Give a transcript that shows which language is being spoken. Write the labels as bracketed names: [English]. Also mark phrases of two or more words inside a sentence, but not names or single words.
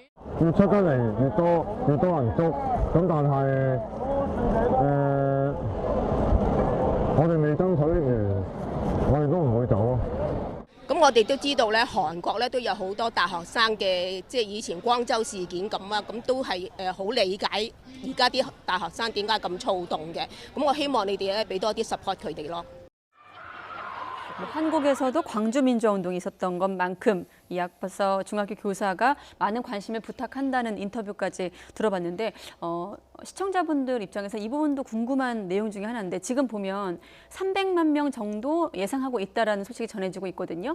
[Cantonese] 越出得嚟越多人捉，咁但係我哋未爭取完，我哋都唔會走咯。咁我哋都知道咧，韓國咧都有好多大學生嘅，即係以前光州事件咁啊，咁都係好理解而家啲大學生點解咁躁動嘅。咁我希望你哋咧俾多啲 support 佢哋咯。 [Korean] 한국에서도 광주민주화운동이 있었던 것만큼 이 앞서 중학교 교사가 많은 관심을 부탁한다는 인터뷰까지 들어봤는데 시청자분들 입장에서 이 부분도 궁금한 내용 중에 하나인데 지금 보면 300만 명 정도 예상하고 있다라는 소식이 전해지고 있거든요.